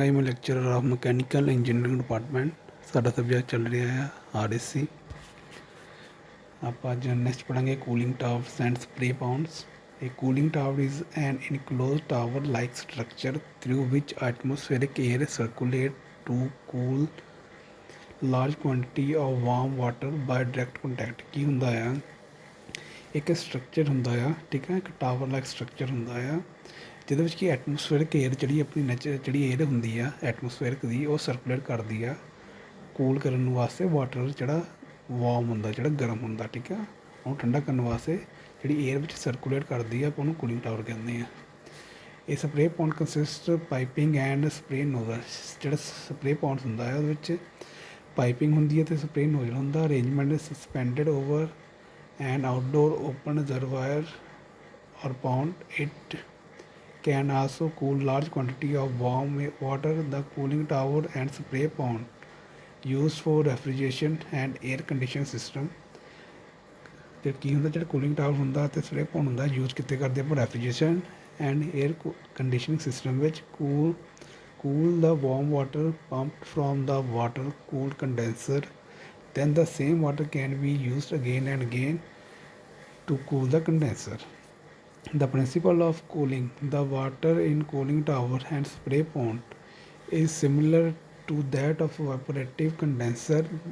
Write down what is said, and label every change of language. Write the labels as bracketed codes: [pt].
[en] I am a lecturer of Mechanical Engineering Department. [pa] ਸਾਡਾ subject ਚੱਲ ਰਿਹਾ ਹੈ RSC। ਆਪਾਂ ਅੱਜ next ਪੜਾਂਗੇ cooling towers and spray pounds. [en] A cooling tower is an enclosed tower-like structure through which atmospheric air circulates to cool large quantity of warm water by direct contact। [pa] ਕੀ ਹੁੰਦਾ ਆ, ਇੱਕ structure ਹੁੰਦਾ ਆ, ਠੀਕ ਹੈ, ਇੱਕ ਟਾਵਰ ਲਾਈਕ ਸਟਰਕਚਰ ਹੁੰਦਾ ਆ ਜਿਹਦੇ ਵਿੱਚ ਕਿ ਐਟਮੋਸਫੇਅਰਿਕ ਏਅਰ ਜਿਹੜੀ ਆਪਣੀ ਜਿਹੜੀ ਏਅਰ ਹੁੰਦੀ ਆ ਐਟਮੋਸਫੇਅਰਿਕ ਦੀ, ਉਹ ਸਰਕੂਲੇਟ ਕਰਦੀ ਆ ਕੂਲ ਕਰਨ ਵਾਸਤੇ ਵਾਟਰ ਜਿਹੜਾ ਵਾਰਮ ਹੁੰਦਾ, ਜਿਹੜਾ ਗਰਮ ਹੁੰਦਾ, ਠੀਕ ਆ, ਉਹਨੂੰ ਠੰਡਾ ਕਰਨ ਵਾਸਤੇ ਜਿਹੜੀ ਏਅਰ ਵਿੱਚ ਸਰਕੂਲੇਟ ਕਰਦੀ ਆ, ਆਪਾਂ ਉਹਨੂੰ ਕੂਲਿੰਗ ਟਾਵਰ ਕਹਿੰਦੇ ਆ। ਇਹ [en] Spray pond consist piping and spray nozzle. [pa] ਜਿਹੜਾ ਸਪਰੇ ਪੌਂਡ ਹੁੰਦਾ ਹੈ ਉਹਦੇ ਵਿੱਚ ਪਾਈਪਿੰਗ ਹੁੰਦੀ ਹੈ ਅਤੇ ਸਪਰੇ ਨੋਜ਼ਲ ਹੁੰਦਾ। [en] Arrangement suspended over an outdoor open reservoir or pond. It can also cool large quantity of warm water. The cooling tower and spray pond used for refrigeration and air conditioning system। [pa] ਤੇ ਕੀ ਹੁੰਦਾ, ਜਿਹੜਾ cooling tower ਹੁੰਦਾ ਅਤੇ spray pound ਹੁੰਦਾ use ਕਿੱਥੇ ਕਰਦੇ ਆਪਾਂ refrigeration and air conditioning system ਵਿੱਚ। [en] cool the warm water pumped from the water cooled condenser, then the same water can be used again and again to cool the condenser। The principle of cooling the water in cooling tower and spray pond is similar to that of evaporative condenser।